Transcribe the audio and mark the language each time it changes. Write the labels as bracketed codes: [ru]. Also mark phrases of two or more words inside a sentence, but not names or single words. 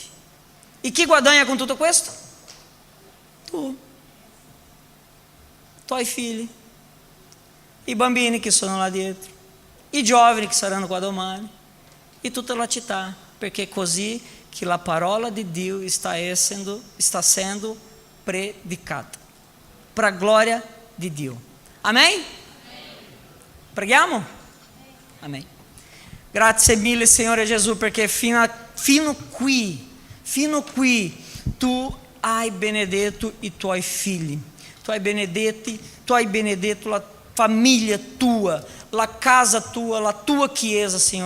[it] E chi guadagna con tutto questo? Tu, tuoi figli, i bambini che sono là dietro, i giovani che saranno qua domani e tutta la città, perché è così che la parola di Dio sta sendo predicata [pt] para a glória de Deus. [it] Amém? Preghiamo? Amen. Grazie mille Signore Gesù, perché fino qui tu hai benedetto i tuoi figli, tu hai benedetto la famiglia tua, la casa tua, la tua chiesa, Signore.